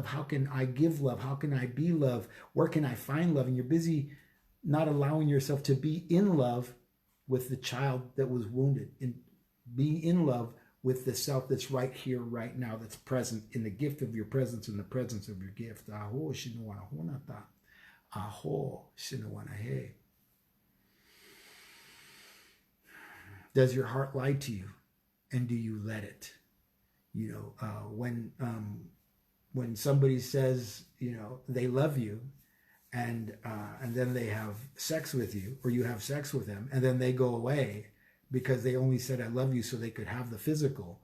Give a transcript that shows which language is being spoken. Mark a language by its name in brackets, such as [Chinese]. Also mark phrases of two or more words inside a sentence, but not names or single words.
[English] How can I give love? How can I be love? Where can I find love? And you're busy not allowing yourself to be in love with the child that was wounded, and being in love with the self that's right here, right now, that's present in the gift of your presence, in the presence of your gift. Aho, shinowana honata. Aho, shinowana he. Does your heart lie to you? And do you let it? You know, when somebody says, you know, they love you, and then they have sex with you, or you have sex with them, and then they go away because they only said I love you so they could have the physical.